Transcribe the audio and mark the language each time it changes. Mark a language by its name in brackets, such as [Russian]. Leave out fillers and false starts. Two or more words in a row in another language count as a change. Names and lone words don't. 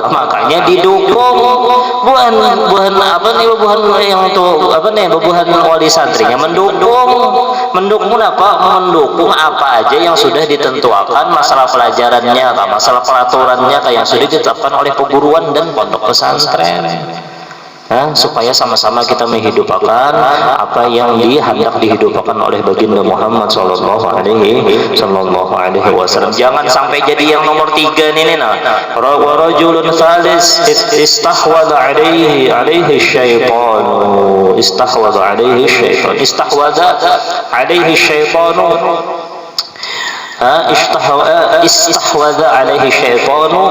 [Indonesian] Makanya didukung buhan yang untuk buhan wali santrinya mendukung apa aja yang sudah ditentukan, masalah pelajarannya, masalah peraturannya yang sudah ditetapkan oleh peguruan dan pondok pesantren. Supaya sama-sama kita menghidupkan apa yang hendak dihidupkan oleh baginda Muhammad [Arabic] صلى الله عليه وسلم. [Indonesian] Jangan sampai jadi yang nomor 3 ini [Arabic] رجل ثالث استحوذ عليه الشيطان. استحوذ عليه الشيطان. استحوذ عليه الشيطانُ.